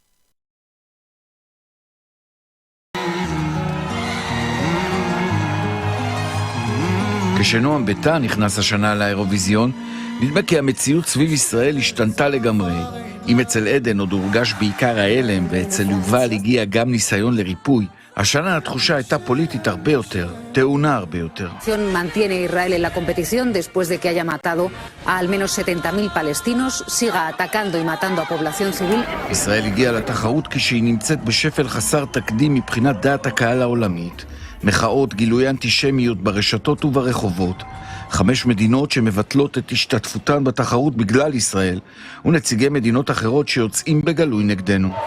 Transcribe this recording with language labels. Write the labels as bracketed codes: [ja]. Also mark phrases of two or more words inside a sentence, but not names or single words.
[he] כשנועם ביטן נכנס השנה לאירוויזיון, נדמה כי המציאות סביב ישראל השתנתה לגמרי. אם אצל עדן עוד הורגש בעיקר ההלם, ואצל יובל הגיע גם ניסיון לריפוי, השנה התחושה הייתה פוליטית הרבה יותר, טעונה הרבה יותר. [es] Mantiene Israel en la competición después de que haya matado a al menos 70,000 palestinos, siga atacando y matando a población civil. [he] ישראל הגיעה לתחרות כשהיא נמצאת בשפל חסר תקדים מבחינת דעת הקהל העולמית. מחאות, גילוי אנטישמיות ברשתות וברחובות, 5 מדינות שמבטלות את השתתפותן בתחרות בגלל ישראל, ונציגי מדינות אחרות שיוצאים בגלוי נגדנו.